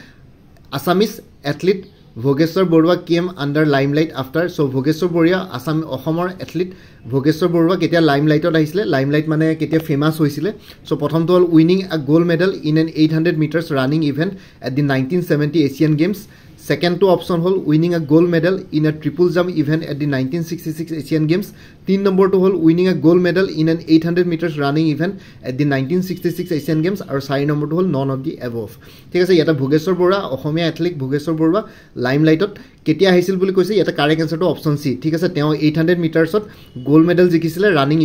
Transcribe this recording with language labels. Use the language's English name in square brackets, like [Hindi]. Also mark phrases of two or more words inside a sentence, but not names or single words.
[English] Assamese athlete ভোগেশ্বৰ বৰুৱা came under limelight after। [Assamese] চ' ভোগেশ্বৰ বৰুৱা অসমৰ এথলিট ভোগেশ্বৰ বৰুৱা কেতিয়া লাইমলাইটত আহিছিলে, লাইমলাইট মানে কেতিয়া ফেমাছ হৈছিলে। চ' প্ৰথমটো হ'ল [English] winning a gold medal in an 800 meters running event at the 1970 Asian Games. [Assamese] সেকেন্ডটো অপশন হল [English] winning a gold medal in a triple jump event at the 1966 Asian Games [Assamese] 3 নম্বৰটো হল [English] winning a gold medal in an 800 meters running event at the 1966 Asian Games [Assamese] আৰু 4 নম্বৰটো হল [English] none of the above [Assamese] ঠিক আছে ইয়াতে ভোগেশ্বৰ বৰুৱা অসমীয়া এথলেটিক ভোগেশ্বৰ বৰুৱা লাইমলাইটত কেতিয়া আহিছিল বুলি কৈছে ইয়াতে [English] correct answer [Assamese] অপশন সি ঠিক আছে তেওঁ 800 মিটাৰ্সত [English] gold medal [Assamese] জিকিছিলে ৰানিং